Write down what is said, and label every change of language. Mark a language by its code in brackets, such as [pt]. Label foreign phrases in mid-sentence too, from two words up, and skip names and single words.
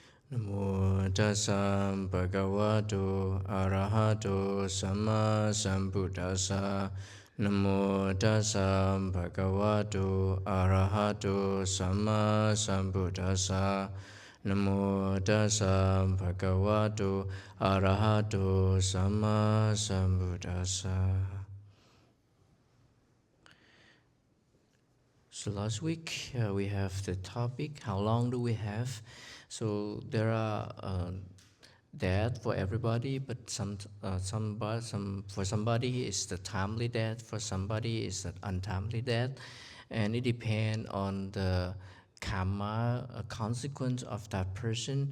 [pi] Namo tassa bhagavato arahato samma sambuddhassa. Namo tassa bhagavato arahato samma sambuddhassa. Namo tassa bhagavato arahato samma sambuddhassa. [en] So last week we have the topic, how long do we have? So there are death for everybody, but for somebody it's the timely death, for somebody it's an untimely death, and it depends on the karma, a consequence of that person.